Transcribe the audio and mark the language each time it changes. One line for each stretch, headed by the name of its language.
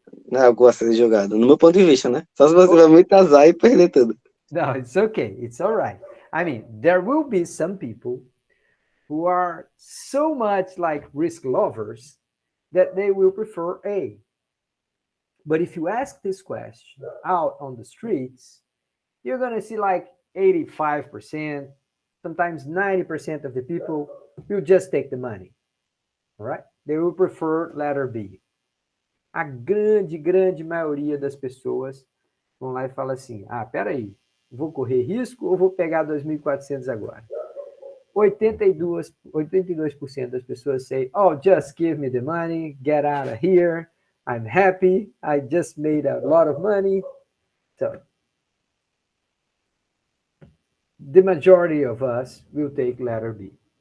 Portuguese: Não é algo a ser jogado, no meu ponto de vista, né? Só se você vai muito azar e perder tudo.
English: No, it's okay. It's all right. I mean, there will be some people who are so much like risk lovers that they will prefer A. But if you ask this question out on the streets, you're going to see like 85%, sometimes 90% of the people will just take the money. All right? They will prefer letter B.
Portuguese: A grande maioria das pessoas vão lá e falam assim, peraí, vou correr risco ou vou pegar 2.400 agora?
English: 82%
Portuguese: das pessoas
English: say, oh, just give me the money, get out of here, I'm happy, I just made a lot of money. So, the majority of us will take letter B.